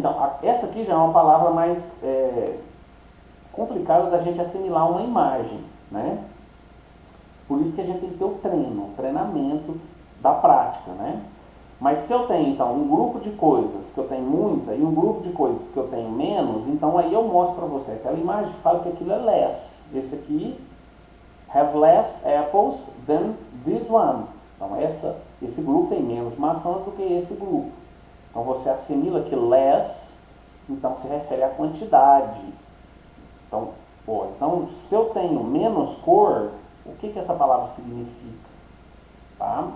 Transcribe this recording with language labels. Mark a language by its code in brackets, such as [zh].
[pt] Então, essa aqui já é uma palavra mais complicada da gente assimilar uma imagem, né? Por isso que a gente tem que ter o treinamento da prática, né? Mas se eu tenho, então, um grupo de coisas que eu tenho muita e um grupo de coisas que eu tenho menos, então aí eu mostro para você aquela imagem que fala que aquilo é less. Esse aqui, [en] have less apples than this one. [pt] Então, esse grupo tem menos maçãs do que esse grupo. Então, você assimila que less, então, se refere à quantidade. Então, se eu tenho menos cor, o que essa palavra significa? Tá?